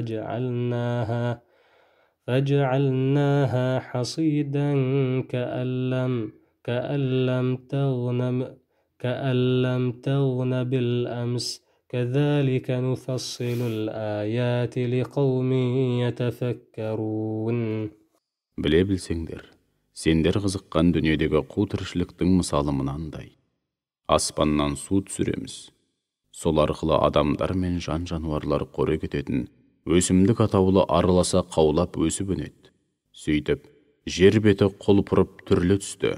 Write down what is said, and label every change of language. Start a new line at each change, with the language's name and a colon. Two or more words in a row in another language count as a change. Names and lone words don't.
Arabic: فجعلناها حصيدا كأن لم تغن بالأمس كذلك نفصل الآيات لقوم يتفكرون.
Kazakh: Біле білсеңдер, сендер қызыққан дүниедегі қу тіршіліктің мысалы мынандай. Аспаннан су түсіреміз. Сол арқылы адамдар мен жан-жануарлар қорек ететін өсімдік атаулы араласа қаулап өсіп өнеді. Сөйтіп, жер беті құлпырып түрлі түсті.